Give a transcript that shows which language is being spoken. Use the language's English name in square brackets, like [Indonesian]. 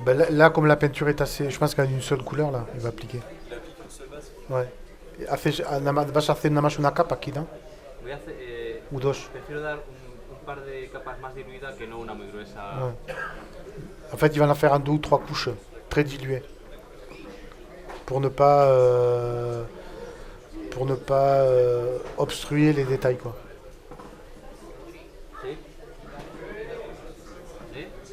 [French] Là, comme la peinture est assez... Je pense qu'elle a une seule couleur, là, il va appliquer. Ouais. [Spanish] ¿Vas a hacer nada más una capa aquí, no? Voy a hacer, U dos. prefiero dar un par de capas más diluidas que no una muy gruesa. [French] Ouais. En fait, il va en faire en 2 ou 3 couches, très diluées. Pour ne pas obstruer les détails, quoi. [Spanish] ¿Sí? ¿Sí?